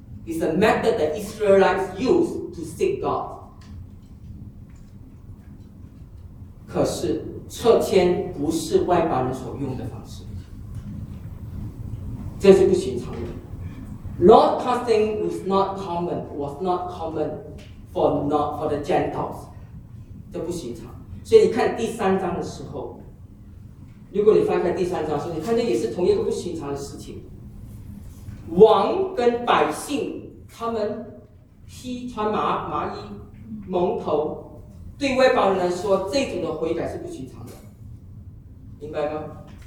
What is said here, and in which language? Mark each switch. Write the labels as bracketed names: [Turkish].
[English] It's a method that Israelites use to seek God. [Chinese] 可是撤迁不是外邦人所用的方式。这是不寻常的。 [English] Lot casting was not common for the Gentiles. [Chinese] 这不寻常。所以你看第三章的时候，如果你翻开第三章的时候，你看这也是同一个不寻常的事情。王跟百姓他们披穿麻衣蒙头，对外邦人来说，这种的悔改是不寻常的，明白吗？